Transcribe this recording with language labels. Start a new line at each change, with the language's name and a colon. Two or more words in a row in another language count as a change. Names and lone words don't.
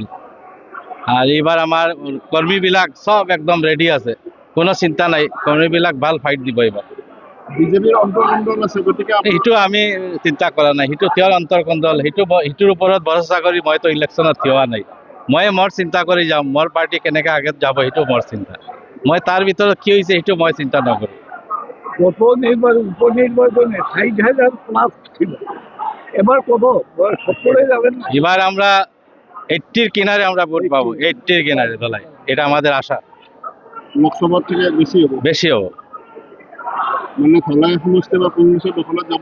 Assamese: আৰু এইবাৰ আমাৰ কৰ্মীবিলাক চব একদম ৰেডি আছে, কোনো চিন্তা নাই, কৰ্মীবিলাক ভাল ফাইট দিব এইবাৰ। বিজেপিৰ অন্তৰ্কণ্ডল আছে, গতিকে সেইটো আমি চিন্তা কৰা নাই, সেইটো তেওঁৰ অন্তৰ্কণ্ডল, সেইটোৰ ওপৰত ভৰসা কৰি মইতো ইলেকশ্যনত থিয় হোৱা নাই। মই মোৰ চিন্তা কৰি যাম, মোৰ পাৰ্টি কেনেকৈ আগত যাব, সেইটো মোৰ চিন্তা। মই তাৰ ভিতৰত কি হৈছে সেইটো মই চিন্তা নকৰোঁ।
Bangla: উপনির্বাচনে ৬০,০০০ প্লাস ছিল, এবার কত ৭০ যাবেন? এবার আমরা 80-র কিনারে আমরা ভোট পাবো, 80-র কিনারে দলাই, এটা আমাদের আশা। লোকসভার থেকে বেশি হবো,
Assamese: মানে ধলাই সমষ্টি বা কংগ্রেসের দখলত যাব,